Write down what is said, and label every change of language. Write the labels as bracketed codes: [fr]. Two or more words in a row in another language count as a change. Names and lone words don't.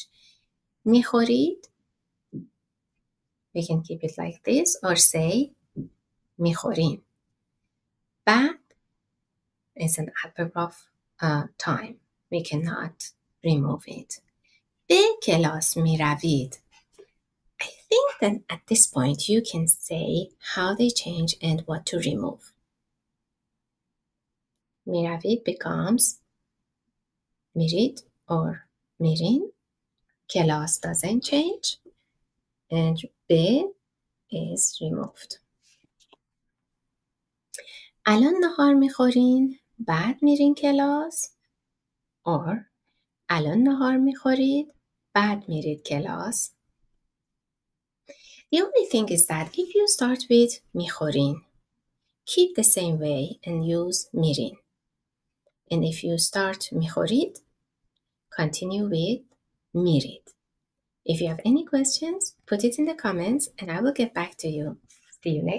[en] میخورید, we can keep it like this or say میخوریم. بعد is an adverb of time. We cannot remove it. [fa] به کلاس می روید. [en] I think that at this point you can say how they change and what to remove. می روید becomes میرید or میرین. کلاس doesn't change and به is removed. [fa] الان نهار میخورین، بعد میرین کلاس or الان نهار میخورید، بعد میرید کلاس. [en] The only thing is that if you start with میخورین, keep the same way and use میرین. And if you start میخورید, continue with میرید. If you have any questions, put it in the comments and I will get back to you.